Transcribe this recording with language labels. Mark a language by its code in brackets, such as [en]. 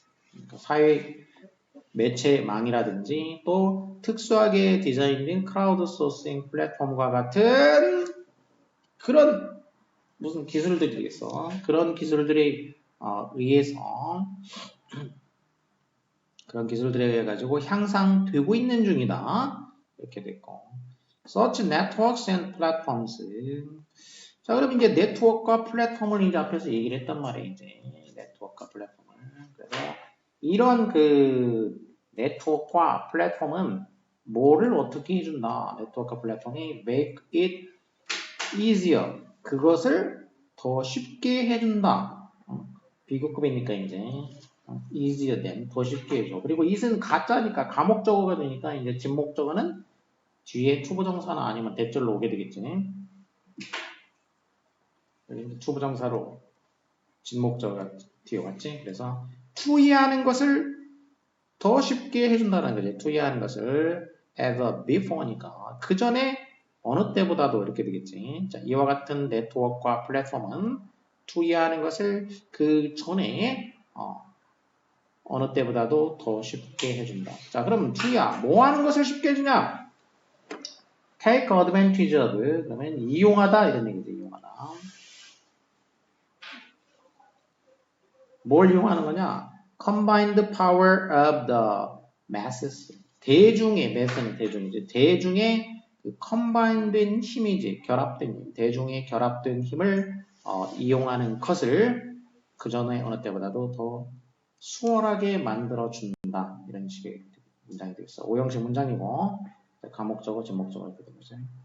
[ko] 그러니까 사회 매체망이라든지 또 특수하게 디자인된 크라우드 소싱 플랫폼과 같은 그런 무슨 기술들이겠어. 그런 기술들에 의해서 그런 기술들에 의해 가지고 향상되고 있는 중이다. 이렇게 됐고. [en] Such networks and platforms. [ko] 자, 그럼 이제 네트워크와 플랫폼을 이제 앞에서 얘기를 했단 말이에요. 이제 네트워크와 플랫폼을. 그래서 이런 그 네트워크와 플랫폼은 뭐를 어떻게 해준다? 네트워크 플랫폼이 [en] make it easier. [ko] 그것을 더 쉽게 해준다. 비교급이니까 이제 [en] easier than [ko] 더 쉽게 해줘. 그리고 it은 가짜니까 가목적어가 되니까 이제 진목적어는 뒤에 투부정사나 아니면 대절로 오게 되겠지. 여기 투부정사로 진목적어가 뒤에 왔지. 그래서 투이하는 것을 더 쉽게 해준다는 거지. 투이하는 것을 [en] as a before [ko] 니까 그 전에 어느 때보다도 이렇게 되겠지. 자, 이와 같은 네트워크와 플랫폼은 투이하는 것을 그 전에 어느 때보다도 더 쉽게 해준다. 자, 그럼 투이야. 뭐 하는 것을 쉽게 해주냐? [en] take advantage of. [ko] 그러면 이용하다 이런 얘기죠. 이용하다. 뭘 이용하는 거냐? [en] combine the power of the masses. [ko] 대중의, mass는 대중이지. 대중의 그 combined된 힘이지. 결합된 힘. 대중의 결합된 힘을 이용하는 것을 그 전에 어느 때보다도 더 수월하게 만들어준다. 이런 식의 문장이 되겠어. 오형식 문장이고, 가목적어, 제목적어 이렇게 되는 거죠.